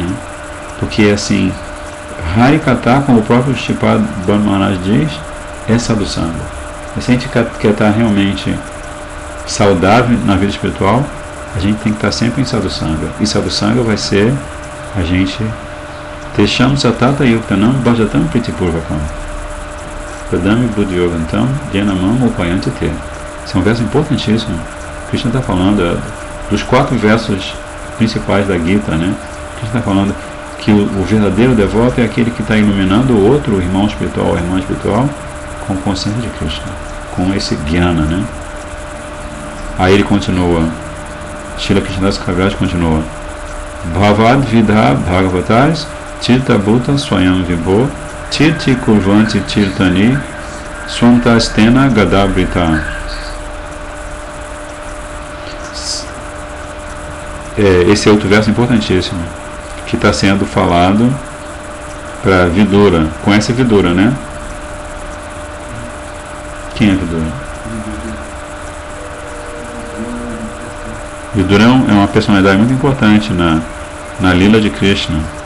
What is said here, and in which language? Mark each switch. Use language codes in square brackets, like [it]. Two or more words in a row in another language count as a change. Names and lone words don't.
[pt] Porque, assim, Harikatha, como o próprio Sripad Maharaj diz, é sadhusanga. Se a gente quer estar realmente saudável na vida espiritual, a gente tem que estar sempre em sadhusanga. E sadhusanga vai ser a gente [sa] तेषां सतत युक्तानां भजतां प्रीतिपूर्वकं ददामि बुद्धियोगं तं येन मां उपयान्ति ते. [pt] Esse é um verso importantíssimo, Krishna está falando dos 4 versos principais da Gita, né? Krishna está falando que o verdadeiro devoto é aquele que está iluminando o outro, o irmão espiritual ou a irmã espiritual, com consciência de Krishna, com esse jnana, né? Aí ele continua, Srila Krishnadas Kaviraj continua, [sa] भवद् विधा भागवतास् तीर्थ भूताः स्वयं विभो तीर्थी कुर्वन्ति तीर्थानि स्वान्तस्थेन गदाभृता. [pt] Esse é outro verso importantíssimo, que está sendo falado para Vidura. Conhece Vidura, né? Quem é Vidura? Vidura é uma personalidade muito importante na Lila de Krishna.